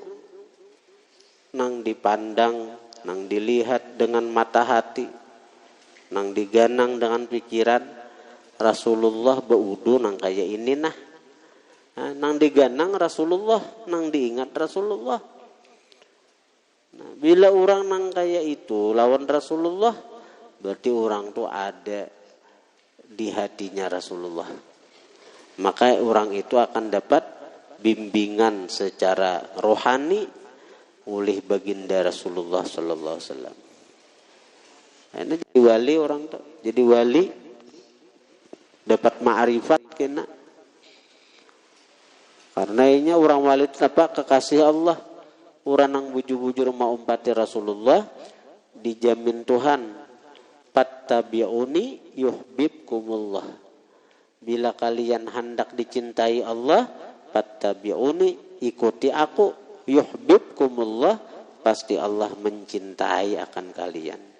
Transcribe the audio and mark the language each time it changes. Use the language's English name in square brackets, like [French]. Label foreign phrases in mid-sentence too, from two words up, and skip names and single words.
[Banjar] Nang dipandang, nang dilihat dengan mata hati. Nang diganang dengan pikiran Rasulullah berwudu nang kayak ini nah. Nang diganang Rasulullah, nang diingat Rasulullah. Nah, bila orang nang kayak itu lawan Rasulullah, berarti orang tuh ada di hatinya Rasulullah. [Indonesian] Maka orang itu akan dapat bimbingan secara rohani oleh baginda Rasulullah sallallahu alaihi wasallam. [Banjar] Ini jadi wali orang tuh, jadi wali dapat ma'rifat kena. [Indonesian] Karena ini orang wali itu apa? Kekasih Allah. [Banjar] Orang yang bujur-bujur mau umpati Rasulullah dijamin Tuhan. [Arabic] فاتبعوني يحببكم الله. [Indonesian] Bila kalian hendak dicintai Allah, fattabi'uni, ikuti aku, yuhibbukumullah, pasti Allah mencintai akan kalian.